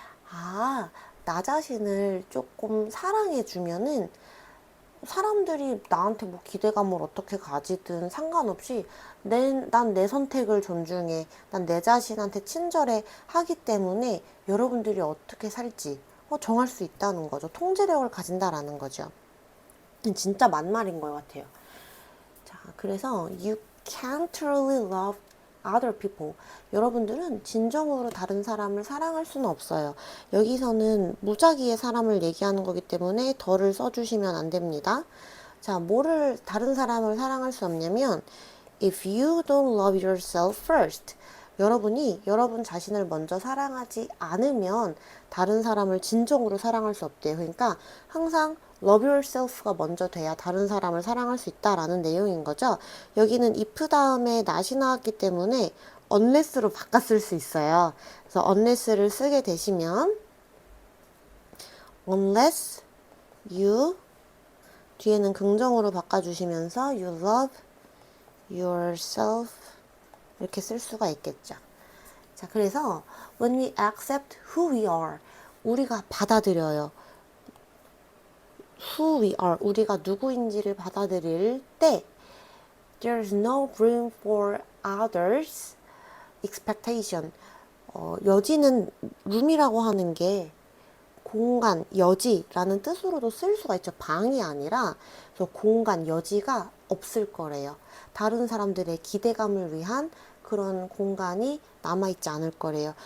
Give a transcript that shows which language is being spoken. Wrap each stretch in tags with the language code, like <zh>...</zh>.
<ko>아, 나 자신을 조금 사랑해주면은 사람들이 나한테 뭐 기대감을 어떻게 가지든 상관없이 난 내 선택을 존중해. 난 내 자신한테 친절해 하기 때문에 여러분들이 어떻게 살지 정할 수 있다는 거죠. 통제력을 가진다라는 거죠. 진짜 만말인 것 같아요. 자, 그래서</ko> <en>you can't truly love other people.</en> <ko>여러분들은 진정으로 다른 사람을 사랑할 수는 없어요. 여기서는 무작위의 사람을 얘기하는 거기 때문에 더를 써주시면 안 됩니다. 자, 뭐를 다른 사람을 사랑할 수 없냐면</ko> <en>if you don't love yourself first.</en> <ko>여러분이 여러분 자신을 먼저 사랑하지 않으면 다른 사람을 진정으로 사랑할 수 없대요. 그러니까 항상 love yourself가 먼저 돼야 다른 사람을 사랑할 수 있다라는 내용인 거죠. 여기는 if 다음에 not이 나왔기 때문에 unless로 바꿨을 수 있어요. 그래서 unless를 쓰게 되시면</ko> <en>unless you</en> <ko>뒤에는 긍정으로 바꿔주시면서</ko> <en>you love yourself</en> <ko>이렇게 쓸 수가 있겠죠. 자, 그래서</ko> <en>when we accept who we are,</en> <ko>우리가 받아들여요.</ko> <en>who we are,</en> <ko>우리가 누구인지를 받아들일 때</ko> <en>there's no room for others expectation.</en> <ko>여지는 room이라고 하는 게 공간, 여지라는 뜻으로도 쓸 수가 있죠. 방이 아니라 그래서 공간, 여지가 없을 거래요. 다른 사람들의 기대감을 위한 그런 공간이 남아있지 않을 거래요.</ko>